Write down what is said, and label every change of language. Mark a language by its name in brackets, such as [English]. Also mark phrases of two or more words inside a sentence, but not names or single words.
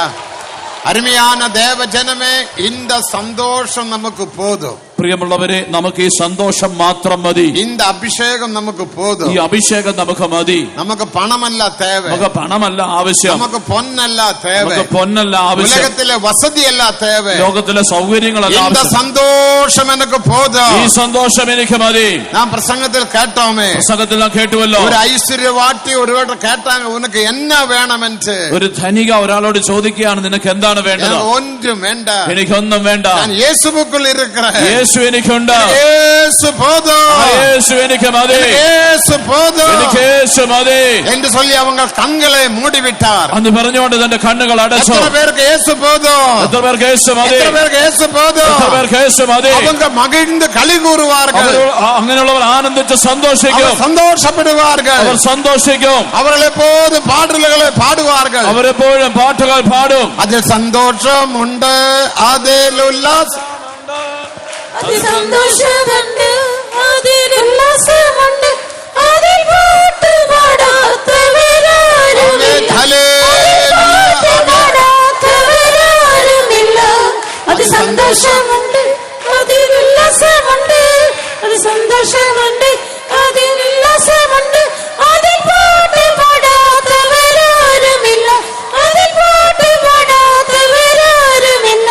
[Tamil] அருமையான தேவ ஜனமே, இந்த சந்தோஷம் நமக்கு போதும். [Malayalam] പ്രിയമുള്ളവരെ, നമുക്ക് ഈ സന്തോഷം മാത്രം മതി. [Tamil] இந்த அபிஷேகம் நமக்கு போதும். [Malayalam] ഈ അഭിഷേകം നമുക്ക് മതി. [Tamil] நமக்கு பணமல்ல தேவை, [Malayalam] നമുക്ക് പണമല്ല ആവശ്യം, [Tamil] நமக்கு பொன்னல்ல தேவை, [Malayalam] നമുക്ക് പൊന്നല്ല ആവശ്യം, [Tamil] உலகத்திலே வசதி அல்ல தேவை, [Malayalam] ലോകത്തിലെ സൗകര്യങ്ങളല്ല [Tamil] இந்த [Malayalam] ആവശ്യം. [Tamil] சந்தோஷம் எனக்கு போதும். [Malayalam] ഈ സന്തോഷം എനിക്ക് മതി. [Tamil] நான் பிரசங்கத்தில் கேட்டோமே, [Malayalam] പ്രസംഗത്തിൽ നാം കേട്ടുവല്ലോ, [Tamil] ஒரு ஐஸ்வர்யவாட்டி ஒருவர்கிட்ட கேட்டாங்க, உனக்கு என்ன வேணும் என்று. [Malayalam] ഒരു ധനിക ഒരാളോട് ചോദിക്കുകയാണ്, നിനക്ക് എന്താണ് വേണ്ടത്? [Tamil] ஒன்றும் வேண்டாம், [Malayalam] എനിക്കൊന്നും വേണ്ട, [Tamil] நான் இயேசுவுக்குள் இருக்கிறேன், [Malayalam] യേശു എനിക്കുണ്ട്, [Tamil] യേശു போதும், [Malayalam] യേശു എനിക്ക് മതി, [Tamil] യേശു போதும், [Malayalam] എനിക്ക് യേശു മതി [Tamil] என்று சொல்லி அவங்க கண்களை மூடிவிட்டார். [Malayalam] അന്ന് പറഞ്ഞുകൊണ്ട് തന്റെ കണ്ണുകൾ അടച്ചു. [Tamil] எத்தனை பேருக்கு இயேசு போதும்? [Malayalam] എത്ര പേർക്ക് യേശു മതി? [Tamil] எத்தனை பேருக்கு இயேசு போதும்? [Malayalam] എത്ര പേർക്ക് യേശു മതി? [Tamil] அவங்க மகிழ்ந்து களி கூறுவார்கள், [Malayalam] അങ്ങനെയുള്ളവർ ആനന്ദിച്ച് സന്തോഷിക്കും, [Tamil] சந்தோஷப்படுவார்கள், [Malayalam] അവർ സന്തോഷിക്കും, [Tamil] அவர்கள் எப்போதும் பாடல்களை பாடுவார்கள், [Malayalam] അവരെപ്പോഴും പാട്ടുകൾ പാടും. [Tamil] அதில் சந்தோஷம் உண்டு, அதில் உல்லாസം, [Malayalam] അതിസന്തോഷമുണ്ട്, അതിലുല്ലാസമുണ്ട്, അതിൽ പാട്ടുപാടാത്തവരാരുമില്ല, പാട്ടുപാടാത്തവരാരുമില്ല. അതിസന്തോഷമുണ്ട്, അതിലുല്ലാസമുണ്ട്, അതിസന്തോഷമുണ്ട്, അതിലുല്ലാസമുണ്ട്, അതിൽ പാട്ടുപാടാത്തവരാരുമില്ല, അതിൽ പാട്ടുപാടാത്തവരാരുമില്ല.